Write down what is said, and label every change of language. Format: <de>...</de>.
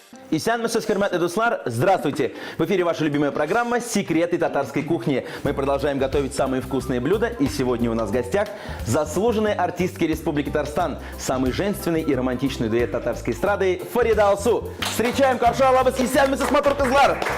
<tt>Исәнмесез, хөрмәтле дуслар,</tt> <ru>здравствуйте! В эфире ваша любимая программа «Секреты татарской кухни». Мы продолжаем готовить самые вкусные блюда, и сегодня у нас в гостях заслуженные артистки Республики Татарстан, самый женственный и романтичный дуэт татарской эстрады Фарида Алсу. Встречаем</ru> <tt>Каршы Алабыз, исәнмесез, матур кызлар!</tt>